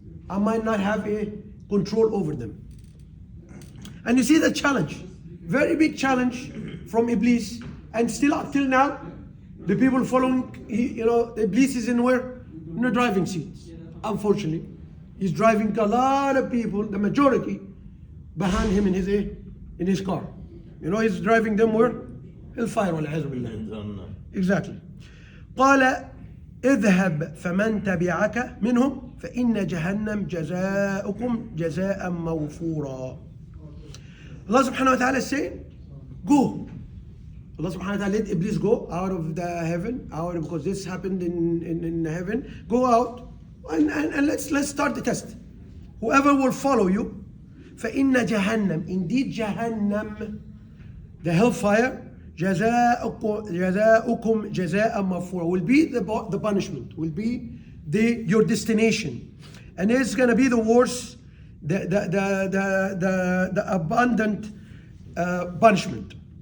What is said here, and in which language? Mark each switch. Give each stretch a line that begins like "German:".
English: I might not have a control over them. And you see the challenge, very big challenge from Iblis, and still up till now, the people following, Iblis is in where? In the driving seats. Unfortunately, he's driving a lot of people, the majority, behind him in his car. He's driving them where? Hellfire. Exactly.
Arabic: قال اذهب فمن تبعك منهم فإن جهنم جزاؤكم جزاء موفورا.
English: Allah subhanahu wa ta'ala is saying, go. Allah subhanahu wa ta'ala let Iblis go out of the heaven, because this happened in heaven. Go out and let's start the test. Whoever will follow you,
Arabic: فإن جهنم,
English: indeed Jahannam, the hellfire,
Arabic: جزاؤكم جزاء مغفورا,
English: will be the punishment, will be your destination, and it's going to be the worst, the abundant punishment.